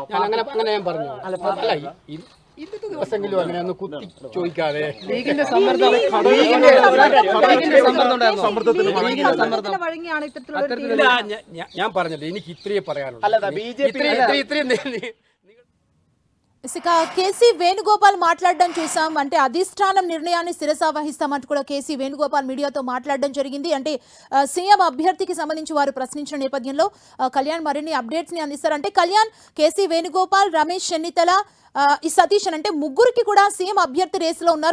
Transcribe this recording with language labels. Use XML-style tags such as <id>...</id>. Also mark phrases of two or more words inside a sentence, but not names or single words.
<ml>അങ്ങനെ ഞാൻ പറഞ്ഞു. അല്ല, ഇന്നത്തെ ദിവസങ്ങളിലും അങ്ങനെ ഒന്ന് കുത്തി ചോദിക്കാതെ ഞാൻ പറഞ്ഞില്ല. എനിക്ക് ഇത്രയേ പറയാനുള്ളൂ.</ml> <te>ఇక కేసీ వేణుగోపాల్ మాట్లాడడం చూసాం. అంటే అధిష్టానం నిర్ణయాన్ని శిరస వహిస్తామంటూ కూడా కేసీ వేణుగోపాల్ మీడియాతో మాట్లాడడం జరిగింది. అంటే సీఎం అభ్యర్థికి సంబంధించి వారు ప్రశ్నించిన నేపథ్యంలో కళ్యాణ్ మరిన్ని అప్డేట్స్ ని అందిస్తారు. అంటే కళ్యాణ్, కేసీ వేణుగోపాల్, రమేష్ చెన్నితల, ఈ సతీష్ అంటే ముగ్గురికి కూడా సీఎం అభ్యర్థి రేసులో ఉన్నారు.</te>